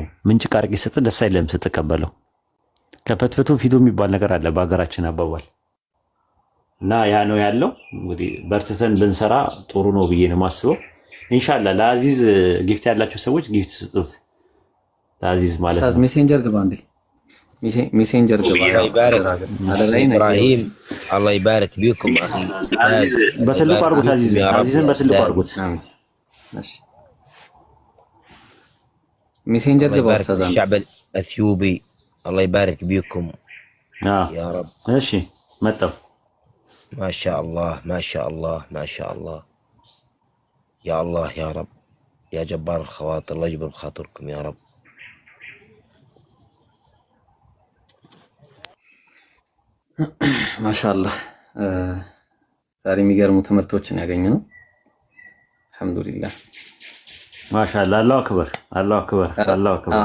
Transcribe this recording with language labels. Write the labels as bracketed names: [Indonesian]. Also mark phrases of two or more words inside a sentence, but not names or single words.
[Amharic] ምንጭቅ አድርጌ ሰጥ ደስ አይልም ስትቀበለው። ከፈትፈቱ ፊቱ የሚባል ነገር አለ በሀገራችን አባባል እና ያ ነው ያለው። እንግዲህ በርትተን ብንሰራ ጥሩ ነው ብዬ ነው የማስበው። [Arabic] إن شاء الله [Amharic] ለአዚዝ ጊፍት ያላቸው ሰዎች ጊፍት ስጡት። ለአዚዝ ማለት ነው። ሜሴንጀር ግባ እንዴ፣ ሜሴንጀር ግባ። [Arabic] إبراهيم الله يبارك بكم أخي [Amharic] አዚዝ በትልቁ አድርጉት። አዚዝን በትልቁ አድርጉት። እሺ ሜሴንጀር ግባ። ኡስታዝ [Arabic] الشعب الاثيوبي الله يبارك بكم يا رب። [Amharic] እሺ መጣሁ። [Arabic] ما شاء الله ما شاء الله ما شاء الله. يا الله يا رب يا جبار الخواطر الله يجبر بخاطركم يا رب. ما شاء الله [Amharic] ዛሬ የሚገርሙ ትምህርቶችን ያገኘ ነው። [Arabic] الحمد لله ما شاء الله. الله أكبر الله أكبر الله أكبر።